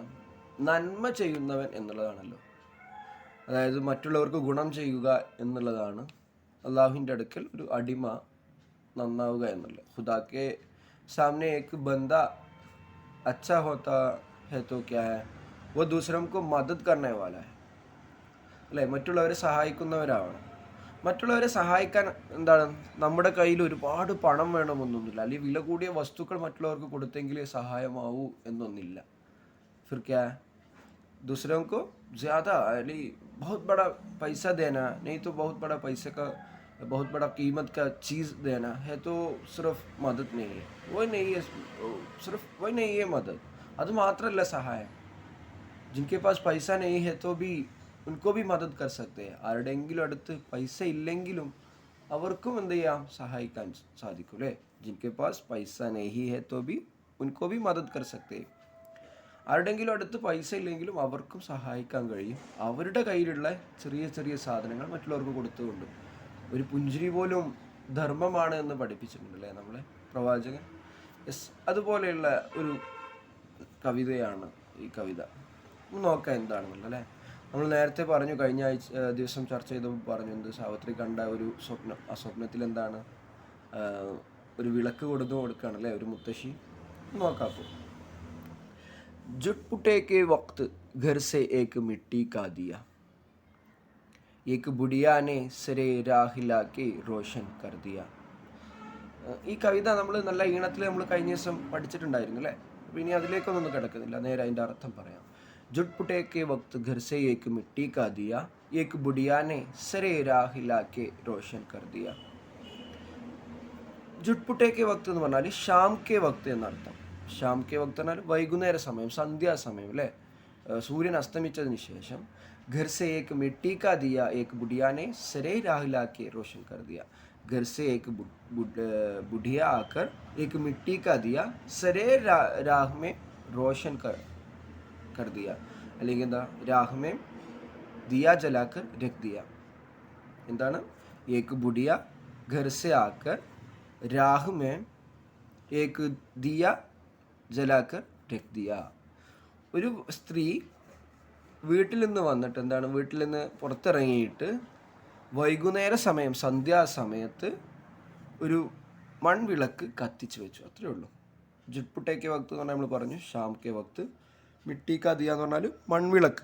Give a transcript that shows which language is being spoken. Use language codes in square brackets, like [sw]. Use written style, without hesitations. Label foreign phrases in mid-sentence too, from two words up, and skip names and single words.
[ml] നന്മ ചെയ്യുന്നവൻ എന്നുള്ളതാണല്ലോ. അതായത് മറ്റുള്ളവർക്ക് ഗുണം ചെയ്യുക എന്നുള്ളതാണ് അള്ളാഹുവിൻ്റെ അടുക്കൽ ഒരു അടിമ നന്നാവുക എന്നുള്ളത്. [hi] ख़ुदा के सामने एक बंदा अच्छा होता है तो क्या है, वो दूसरों को മദദ് करने वाला है അല്ലേ? [ml] മറ്റുള്ളവരെ സഹായിക്കുന്നവരാവണം. മറ്റുള്ളവരെ സഹായിക്കാൻ എന്താണ്, നമ്മുടെ കയ്യിൽ ഒരുപാട് പണം വേണമെന്നൊന്നുമില്ല, അല്ലെങ്കിൽ വില കൂടിയ വസ്തുക്കൾ മറ്റുള്ളവർക്ക് കൊടുത്തെങ്കിലേ സഹായമാവൂ എന്നൊന്നില്ല. [hi] फिर क्या है, दूसरों को ज़्यादा यानी बहुत बड़ा पैसा देना नहीं, तो बहुत बड़ा पैसे का, बहुत बड़ा कीमत का चीज़ देना है तो सिर्फ मदद नहीं है. वही नहीं है, सिर्फ वही नहीं है मदद. [ml] അത് മാത്രമല്ല സഹായം. [hi] जिनके पास पैसा नहीं है तो भी उनको भी मदद कर सकते हैं. [ml] ആരുടെയെങ്കിലും അടുത്ത് പൈസ ഇല്ലെങ്കിലും അവർക്കും എന്ത് ചെയ്യാം? സഹായിക്കാൻ സാധിക്കും അല്ലേ? [hi] जिनके पास पैसा नहीं है तो भी उनको भी मदद कर सकते हैं. [ml] ആരുടെയെങ്കിലും അടുത്ത് പൈസ ഇല്ലെങ്കിലും അവർക്കും സഹായിക്കാൻ കഴിയും, അവരുടെ കയ്യിലുള്ള ചെറിയ ചെറിയ സാധനങ്ങൾ മറ്റുള്ളവർക്ക് കൊടുത്തുകൊണ്ട്. ഒരു പുഞ്ചിരി പോലും ധർമ്മമാണ് എന്ന് പഠിപ്പിച്ചിട്ടുണ്ടല്ലേ നമ്മളെ പ്രവാചകൻ. അതുപോലെയുള്ള ഒരു കവിതയാണ് ഈ കവിത. നോക്കാം എന്താണെന്നുള്ളത് അല്ലേ? നമ്മൾ നേരത്തെ പറഞ്ഞു, കഴിഞ്ഞ ദിവസം ചർച്ച ചെയ്തപ്പോൾ പറഞ്ഞു, എന്ത്, സാവിത്രി കണ്ട ഒരു സ്വപ്നം. ആ സ്വപ്നത്തിൽ എന്താണ്? ഒരു വിളക്ക് കൊടുക്കുകയാണ് അല്ലേ, ഒരു മുത്തശ്ശി. നോക്കാം. [hi] അപ്പോൾ जुटपुटे के वक्त घर से एक मिट्टी का दिया, एक बुढ़िया ने सरे राह हिला के रोशन कर दिया. [ml] ഈ കവിത നമ്മൾ നല്ല ഈണത്തിൽ നമ്മൾ കഴിഞ്ഞ ദിവസം പഠിച്ചിട്ടുണ്ടായിരുന്നു അല്ലേ? അപ്പോൾ ഇനി അതിലേക്കൊന്നും കിടക്കുന്നില്ല, നേരെ അതിൻ്റെ അർത്ഥം പറയാം. [hi] जुटपुटे के वक्त घर से एक मिट्टी का दिया, एक बुढ़िया ने सरे राह हिला के रोशन कर दिया. जुटपुटे के वक्त [ml] എന്ന് പറഞ്ഞാൽ [hi] शाम के वक़्त [ml] എന്നർത്ഥം. [hi] शाम के वक़्त [ml] എന്നാൽ വൈകുന്നേര സമയം, സന്ധ്യാസമയം അല്ലേ? സൂര്യൻ അസ്തമിച്ചതിന് ശേഷം [hi] घर से एक मिट्टी का दिया, एक बुढ़िया ने सरे राह ला के रोशन कर दिया. घर से एक बुढ़िया आकर एक मिट्टी का दिया सरे राह में रोशन कर दिया. [ml] അല്ലെങ്കിൽ എന്താ? [hi] രാഹ് में दिया जलाकर रख दिया. എന്താണ്? एक बुढ़िया घर से आकर राह में एक दिया जलाकर रख दिया. [ml] ഒരു സ്ത്രീ വീട്ടിൽ നിന്ന് വന്നിട്ട് എന്താണ്? വീട്ടിൽ നിന്ന് പുറത്തിറങ്ങിയിട്ട് വൈകുന്നേര സമയം, സന്ധ്യാസമയത്ത് ഒരു മൺവിളക്ക് കത്തിച്ച് വെച്ചു. അത്രയേ ഉള്ളൂ. [hi] जुटपुटे के वक़्त [ml] എന്ന് പറഞ്ഞാൽ നമ്മൾ പറഞ്ഞു [hi] शाम के वक़्त. मिट्टी का दिया [ml] എന്ന് പറഞ്ഞാൽ മൺവിളക്ക്.